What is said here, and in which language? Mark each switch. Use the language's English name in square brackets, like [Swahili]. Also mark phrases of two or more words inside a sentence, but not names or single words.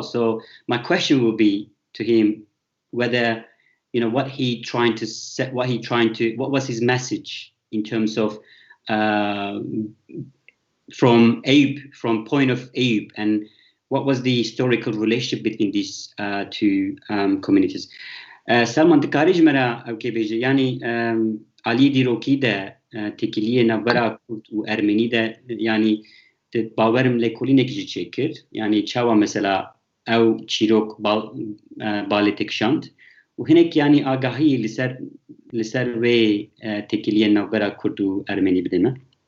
[English] So my question will be to him whether what was his message in terms of from point of Eyüp, and what was the historical relationship between these two communities. [Kurdish] Selman dikarish mera ke beje yani ali diroki de tekiliye navbara Kurd u Ermeni de yani de bawerim lekolî nekî çêkir yani çawa mesela ew çîrok balê tekşand û hinek yani agahî li ser wê tekiliyên navbera Kurd û Ermenî bidin me.